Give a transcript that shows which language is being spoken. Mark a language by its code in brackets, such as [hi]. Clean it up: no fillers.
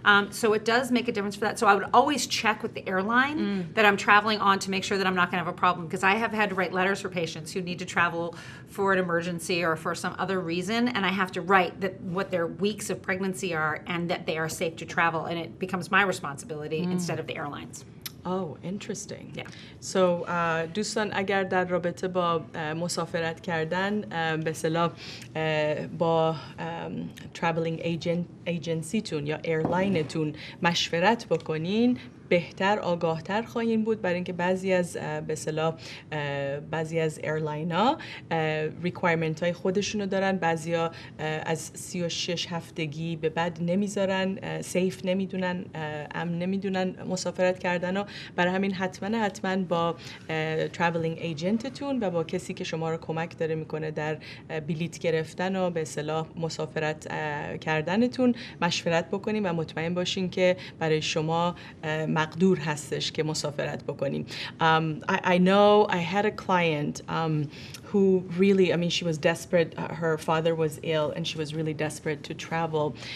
[en] So it does make a difference for that. So I would always check with the airline that I'm traveling on to make sure that I'm not going to have a problem, because I have had to write letters for patients who need to travel for an emergency or for some other reason, and I have to write that what their weeks of pregnancy are and that they are safe to travel, and it becomes my responsibility instead of the airlines. Oh, interesting. Yeah. [fa] So دوستان اگر در رابطه با مسافرت کردن به اصطلاح با [en] traveling agencyتون [fa] یا ایرلاینتون مشورت بکنین، بهتر آگاهتر خواهیم بود، برای اینکه بعضی از به اصطلاح بعضی از ایرلاینا ریکوایرمنت های خودشونو دارن، بعضیا از 36 هفتگی به بعد نمیذارن، سیف نمیدونن، امن نمیدونن مسافرت کردن، و برای همین حتما با traveling ایجنتتون و با کسی که شما رو کمک داره میکنه در بلیط گرفتن و به اصطلاح مسافرت کردنتون مشورت بکنین و مطمئن باشین که برای شما مقدور هستش که مسافرت بکنیم. [en] I know I had a client who really, I mean, she was desperate. Her father was ill and she was really desperate to travel.